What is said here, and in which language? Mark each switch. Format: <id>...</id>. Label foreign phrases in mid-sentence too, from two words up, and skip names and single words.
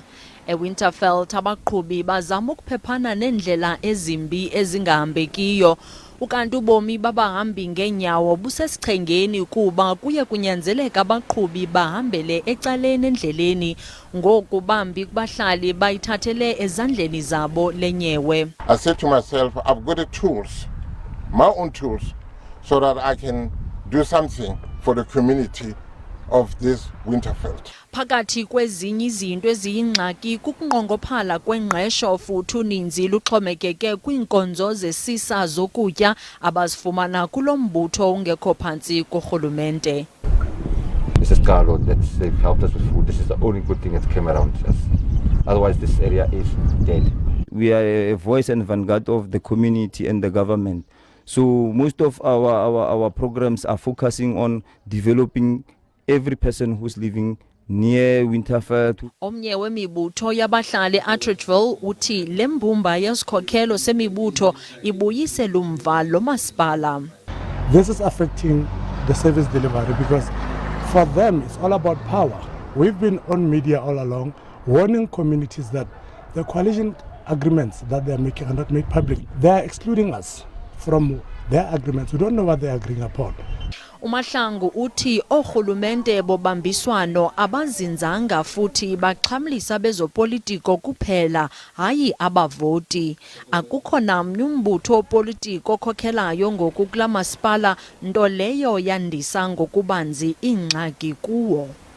<xh>eWinterfeld abaqhubi bazama ukuphephana nendlela ezimbi ezingahambekiyo. Ukanti ubomi babahambi ngeenyawo busesichengeni kuba kuye kunyanzeleka abaqhubi bahambele ecaleni endleleni. Ngoku bambi kubahlali bayithathele ezandleni zabo lenyewe.</xh> <en>I said to myself, I've got the tools, my own tools, so that I can do something for the community of this Winterfeld.</en> <xh>Phakathi kwezinye izinto eziyingxaki kukunqongophala kwengqesho futhi uninzi luxhomekeke kwiinkonzo zesisa zokutya abazifumana kulo mbutho ungekho phantsi korhulumente.</xh> <en>Mrs. Carlo, that they've helped us with food. This is the only good thing that came around us. Otherwise, this area is dead. We are a voice and vanguard of the community and the government. So most of our programs are focusing on developing every person who's living near Winterfell.</en> <xh>Omnye wemibutho yabahlali Atteridgeville uthi lembumba yesikhokhelo semibutho ibuyise lumva lomasipala.</xh> <en>This is affecting the service delivery because for them it's all about power. We've been on media all along warning communities that the coalition agreements that they are making are not made public. They are excluding us from their agreements. We don't know what they are agreeing upon.</en> <xh>Umahlangu uthi orhulumente bobambiswano abazinzanga futhi baxhamlisa bezopolitiko kuphela hayi abavoti. Akukho namnye umbutho opolitiko okhokhelayo ngoku kula masipala, nto leyo yandisa ngokubanzi ingxaki kuwo.</xh>